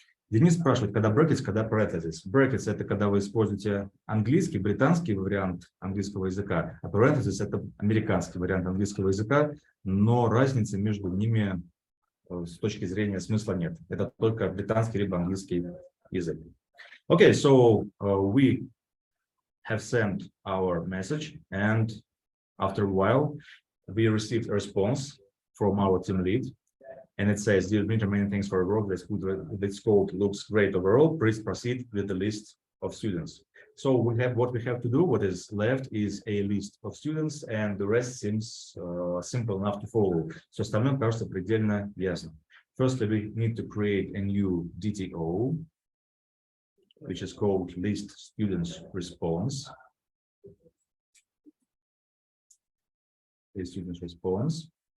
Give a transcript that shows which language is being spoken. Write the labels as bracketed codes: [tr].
[ru] Денис спрашивает, когда brackets, когда parentheses. Brackets – это когда вы используете английский, британский вариант английского языка, а parentheses – это американский вариант английского языка, но разницы между ними с точки зрения смысла нет. Это только британский либо английский язык. [en] Okay, so we have sent our message, and after a while, we received a response from our team lead. And it says, dear Dmitry, many thanks for your work. This code looks great overall. Please proceed with the list of students. So we have what we have to do. What is left is a list of students, and the rest seems simple enough to follow. [ru] So остальное кажется предельно ясно. [en] Firstly, we need to create a new DTO, which is called list students response. List students response.